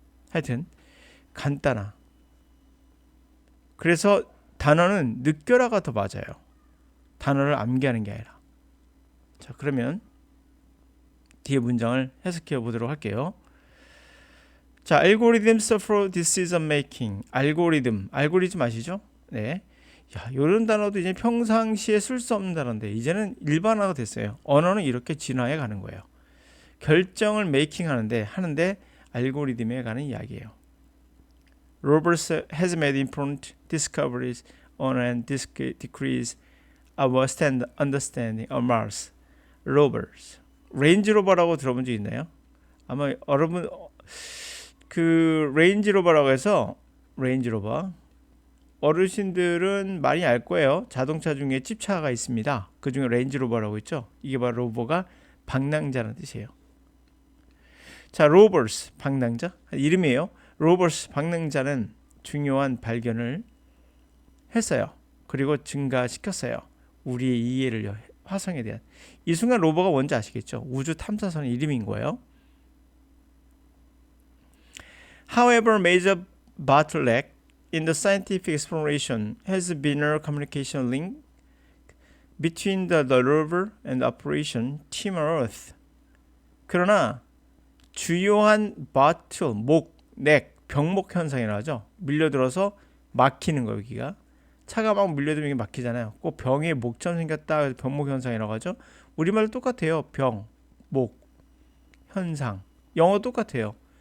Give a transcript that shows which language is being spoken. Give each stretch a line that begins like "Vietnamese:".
Korean: 하여튼 간단하. 그래서 단어는 느껴라가 더 맞아요. 단어를 암기하는 게 아니라. 자, 그러면 뒤에 문장을 해석해 보도록 할게요. 자,
English: algorithms for decision making.
Korean: 알고리즘 아시죠? 네. 야, 이런 단어도 이제 평상시에 쓸 수 없는 단어인데 이제는 일반화가 됐어요. 언어는 이렇게 진화해 가는 거예요. 결정을 메이킹 하는데 알고리즘에 관한 이야기예요.
English: Roberts has made important discoveries on and decrease our understanding of Mars. Roberts.
Korean: 레인지로버라고 들어본 적 있나요? 아마 여러분 그 레인지로버라고 해서 레인지로버 어르신들은 많이 알 거예요. 자동차 중에 찝차가 있습니다. 그 중에 레인지로버라고 있죠. 이게 바로 로버가 방랑자라는 뜻이에요. 자, 로버스 방랑자 이름이에요. 로버스 방랑자는 중요한 발견을 했어요. 그리고 증가시켰어요. 우리의 이해를 화성에 대한. 이 순간 로버가 뭔지 아시겠죠? 우주 탐사선의 이름인 거예요.
English: However, major bottleneck in the scientific exploration has been a communication link between the rover and the operation Team Earth.
Korean: 그러나 주요한 바틀, 병목 현상이라고 하죠. 밀려들어서 막히는 거 여기가. 차가 막 밀려들면 막히잖아요. 꼭 병에 목점 생겼다 해서 병목 현상이라고 하죠. 우리말도 똑같아요. 병, 목, 현상. 영어 똑같아요.